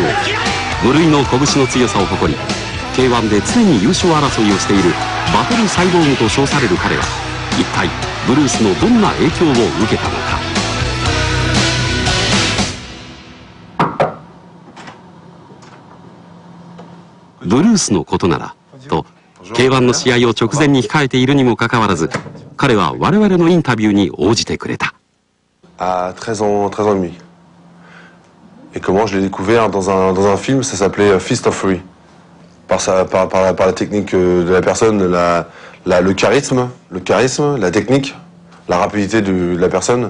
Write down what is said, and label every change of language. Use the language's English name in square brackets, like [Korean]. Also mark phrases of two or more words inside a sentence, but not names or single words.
[Japanese] 無類の拳の強さを誇り K1 で常に優勝争いをしているバトルサイボーグと称される彼は一体ブルースのどんな影響を受けたのか。ブルースのことならと K1 の試合を直前に控えているにもかかわらず彼は我々のインタビューに応じてくれた。 [French] À 13 ans et demi. Et comment je l'ai découvert dans un film, ça s'appelait Fist of Fury. Par la technique de la personne, le charisme, la technique, la rapidité de la personne.